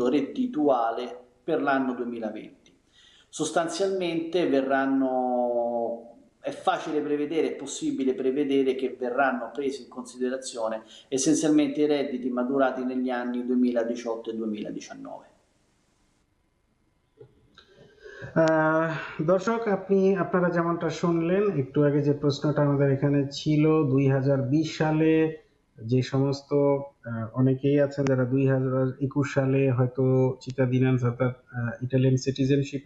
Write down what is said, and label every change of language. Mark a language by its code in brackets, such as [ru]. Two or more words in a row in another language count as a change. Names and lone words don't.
[it] requisito reddituale per l'anno 2020. Sostanzialmente è facile prevedere, è possibile prevedere che verranno presi in considerazione essenzialmente i redditi maturati negli anni 2018 e 2019. [bn] দর্শক, আপনারা যেমনটা শুনলেন একটু আগে, যে প্রশ্নটা আমাদের এখানে ছিল, 2020 সালে যে সমস্ত অনেকেই আছেন যারা 2021 সালে হয়তো চিটাদিনান্স অর্থাৎ [en] Italian citizenship